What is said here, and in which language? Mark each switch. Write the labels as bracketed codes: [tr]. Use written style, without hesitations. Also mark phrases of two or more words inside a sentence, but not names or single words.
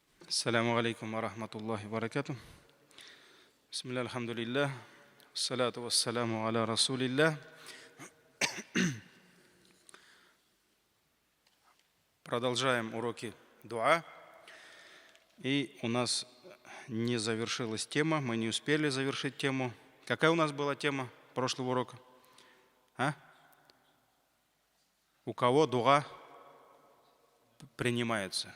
[ar] السلام عليكم ورحمة الله وبركاته. بسم الله، الحمد لله، الصلاة والسلام على رسول الله. [ru] Продолжаем уроки дуа. И у нас не завершилась тема, мы не успели завершить тему. Какая у нас была тема прошлого урока? У кого дуа принимается?